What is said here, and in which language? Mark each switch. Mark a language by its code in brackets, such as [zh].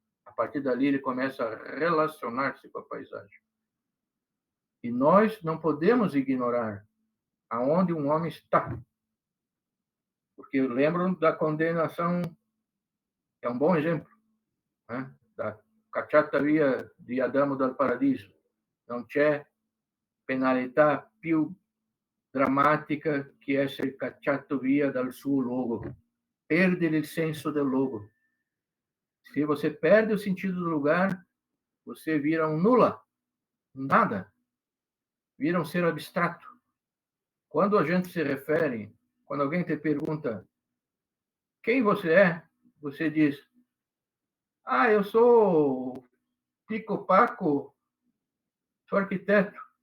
[pt] A partir dali, ele começa a relacionar-se com a paisagem. E nós não podemos ignorar aonde um homem está. Porque eu lembro da condenação, é um bom exemplo, né? Da [it] cacciata via di Adamo dal Paradiso. Non c'è penalità più drammatica che essere cacciato via dal suo luogo. Perdere il senso del luogo. [pt] Se você perde o sentido do lugar, você vira um nula, nada. Vira um ser abstrato. Quando a gente se refere, quando alguém te pergunta quem você é, você diz: ah, eu sou Pico Paco, sou arquiteto.